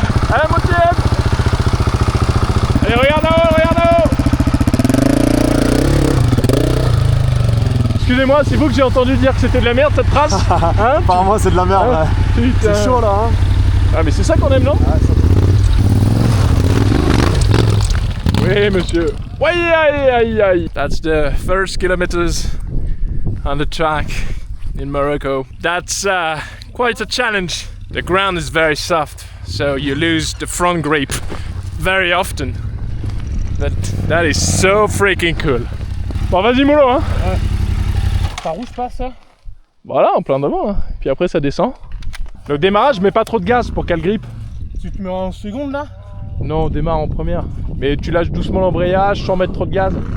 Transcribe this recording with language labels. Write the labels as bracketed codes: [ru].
[fr] Allez mon type. Allez regarde là-haut. Excusez-moi, c'est vous que j'ai entendu dire que c'était de la merde cette trace hein? Apparemment c'est de la merde. Hein? Ouais. C'est chaud là hein. Ah mais c'est ça qu'on aime non? Ouais, ça... Oui monsieur. [en] Aïe. That's the first kilometers on the track. in Morocco. That's quite a challenge. The ground is very soft, so you lose the front grip very often. But that is so freaking cool. [fr] Bon, vas-y mollo, hein. Ouais. Ça rouge pas ça? Voilà, en plein devant, hein. Puis après ça descend. Le démarrage, mets pas trop de gaz pour qu'elle grippe. Tu te mets en seconde là? Non, on démarre en première. Mais tu lâches doucement l'embrayage sans mettre trop de gaz.